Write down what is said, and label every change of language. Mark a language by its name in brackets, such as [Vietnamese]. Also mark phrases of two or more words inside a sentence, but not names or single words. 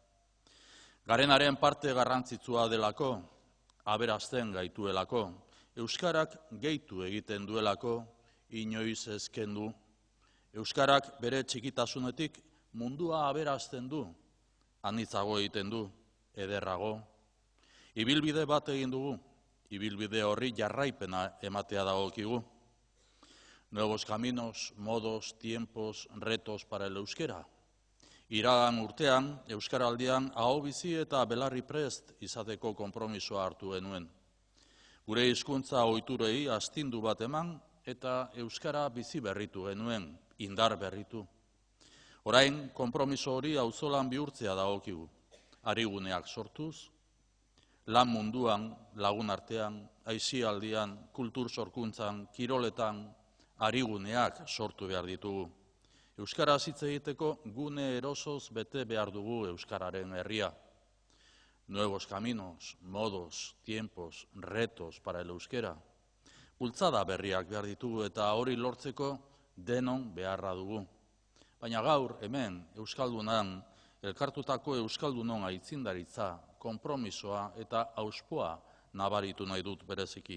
[Basque] Garenaren parte garrantzitsua delako, aberasten gaituelako, euskarak gehitu egiten duelako, inoiz ez kendu. Euskarak bere txikitasunetik mundua aberasten du, anitzago egiten du, ederrago. Ibilbide bat egin dugu. Ibilbide horri jarraipena ematea dagokigu. [Spanish] Nuevos caminos, modos, tiempos, retos para el euskera. [Basque] Iragan urtean, euskaraldian aho bizi eta belarri prest izateko konpromisoa hartu genuen. Gure hizkuntza ohiturei astindu bat eman eta euskara bizi berritu genuen, indar berritu. Orain, konpromiso hori auzolan bihurtzea dagokigu. Ariguneak sortuz, lan munduan, lagun artean, aisialdian, kultur sorkuntzan, kiroletan, ariguneak sortu behar ditugu. Euskara hitz egiteko gune erosoz bete behar dugu euskararen herria. [Spanish] Nuevos caminos, modos, tiempos, retos para el euskera. [Basque] Bultzada berriak behar ditugu eta hori lortzeko denon beharra dugu. Baina gaur, hemen, euskaldunan, elkartutako euskaldunon aitzindaritza, konpromisoa eta auspoa nabaritu nahi dut bereziki.